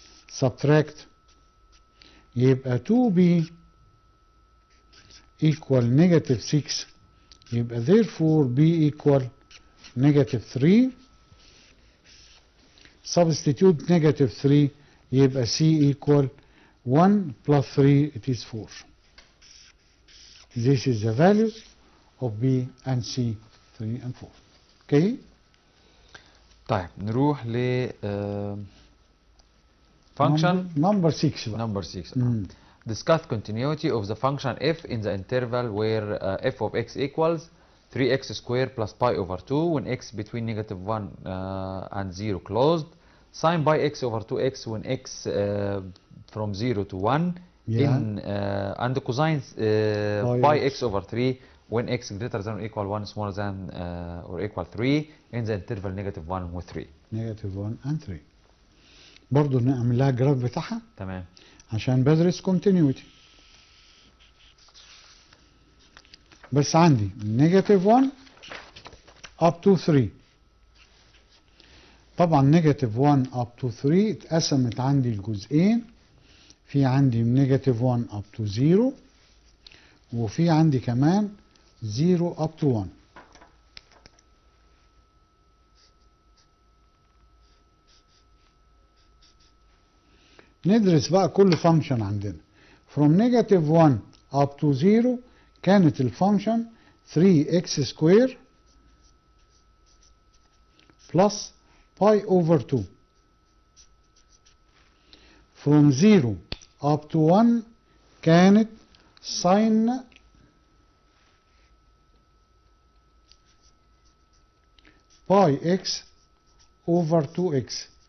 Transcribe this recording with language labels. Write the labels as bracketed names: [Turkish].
[English] Subtract يبقى 2b equal negative 6، يبقى therefore b equal negative 3. Substitute negative 3 يبقى c equal 1 plus 3 it is 4. This is the values of b and c 3 and 4. Okay. [Arabic] طيب نروح ل function [English] number 6 بقى. number 6. Discuss continuity of the function f in the interval where f of x equals 3x squared plus pi over 2 when x between negative 1 and 0 closed, sin pi x over 2x when x from 0 to 1, in and cosine pi x over 3 when x greater than or equal 1 smaller than or equal 3 in the interval negative 1 و 3. negative 1 and 3. [Arabic] برضه نعمل لها جراف بتاعها تمام عشان بدرس continuity. [English] بس عندي negative 1 up to 3. [Arabic] طبعا negative 1 up to 3 اتقسمت عندي الجزئين، في عندي negative 1 up to 0 وفي عندي كمان 0 up to 1. ندرس بقى كل فانكشن عندنا. [English] from negative 1 up to 0 [Arabic] كانت الفانكشن [English] 3x square plus pi over 2. from 0 up to 1 كانت sin pi x over 2x.